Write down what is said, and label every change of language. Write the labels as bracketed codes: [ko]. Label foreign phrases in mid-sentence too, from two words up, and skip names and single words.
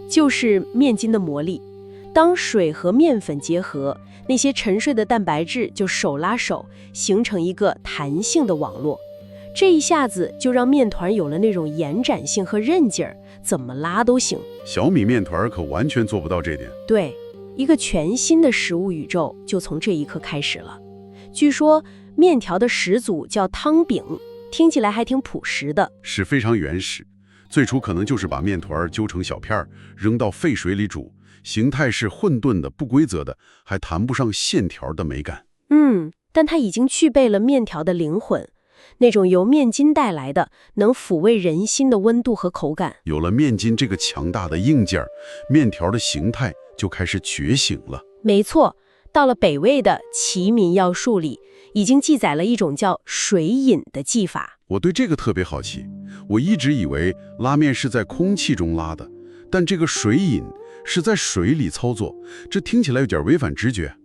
[zh] 就是面筋的魔力，當水和麵粉結合，那些沉睡的蛋白質就手拉手形成一個彈性的網絡，這一下子就讓面團有了那種延展性和韌勁兒，怎麼拉都行。小米面團可完全做不到這點。對，一個全新的食物宇宙就從這一刻開始了。據說面條的始祖叫湯餅，聽起來還挺樸實的，是非常原始。最初可能就是把面團揪成小片，扔到沸水裡煮，形態是混沌的、不規則的，還談不上線條的美感。但它已經具備了面條的靈魂，那種由面筋帶來的能撫慰人心的溫度和口感。有了面筋這個強大的硬件，面條的形態就開始覺醒了。沒錯，到了北魏的《齊民要術》裡，已經記載了一種叫水飲的技法。我對這個特別好奇，我一直以為拉麵是在空氣中拉的，但這個水飲是在水裡操作，這聽起來有點違反直覺。